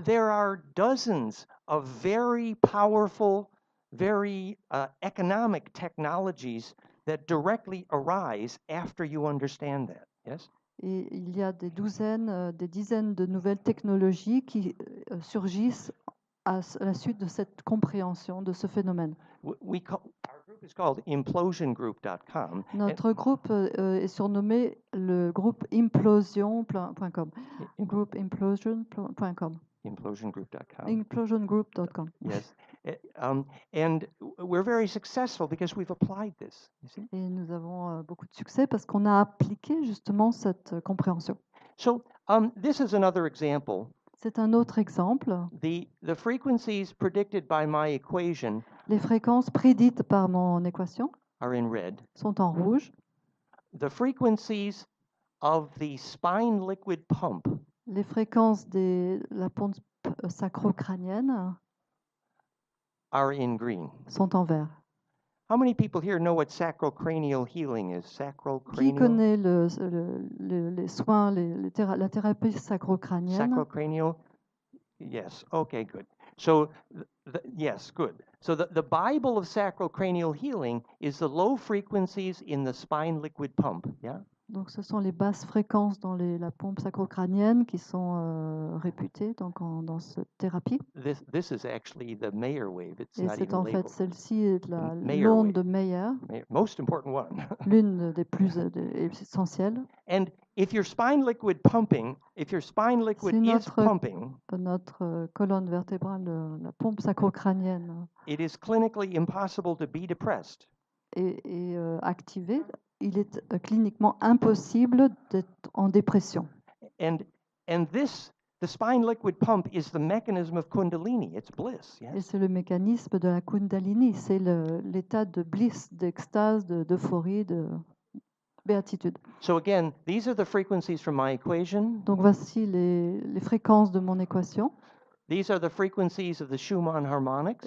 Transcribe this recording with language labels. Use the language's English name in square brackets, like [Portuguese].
[English] There are dozens of very powerful, very economic technologies that directly arise after you understand that. Yes? [French] Et il y a des dizaines de nouvelles technologies qui surgissent à la suite de cette compréhension de ce phénomène. [English] Our group is called implosiongroup.com. [French] Notre groupe est surnommé le groupe implosion.com. Group implosion.com. Implosiongroup.com. Implosiongroup.com. [English] Yes. And we're very successful because we've applied this. You see? [French] Et nous avons beaucoup de succès parce qu'on a appliqué justement cette compréhension. [English] So this is another example. [French] C'est un autre exemple. [English] The frequencies predicted by my equation [French] Les fréquences prédites par mon équation [English] are in red. [French] Sont en rouge. [English] The frequencies of the spine liquid pump. [French] Les fréquences de la pompe sacro-crânienne [English] are in green. [French] Sont en vert. [English] How many people here know what sacrocranial healing is? Sacrocranial? [French] Qui connaît les soins, la thérapie sacro-crânienne? [English] Sacrocranial? Yes. Okay, good. So, yes, good. So the Bible of sacrocranial healing is the low frequencies in the spine liquid pump. Yeah. [French] Donc, ce sont les basses fréquences dans la pompe sacro-crânienne qui sont réputées dans cette thérapie. [English] This is actually the Mayer wave. It's [French] Et [English] not [French] c'est [English] even [French] en fait [English] labeled. [French] celle-ci est l'onde de Mayer, [English] most important one. [French] l'une des plus essentielles. [English] And if your spine liquid pumping, if your spine liquid is pumping, [French] notre colonne vertébrale, la pompe sacro-crânienne, [English] it is clinically impossible to be depressed. [French] Est activée, il est cliniquement impossible d'être en dépression. [English] And the spine liquid pump is the mechanism of Kundalini. It's bliss. Yes? [French] Et c'est le mécanisme de la Kundalini, c'est l'état de bliss, d'extase, d'euphorie, de béatitude. [English] So again, these are the frequencies from my equation. [French] Donc voici les fréquences de mon équation. [English] These are the frequencies of the Schumann harmonics.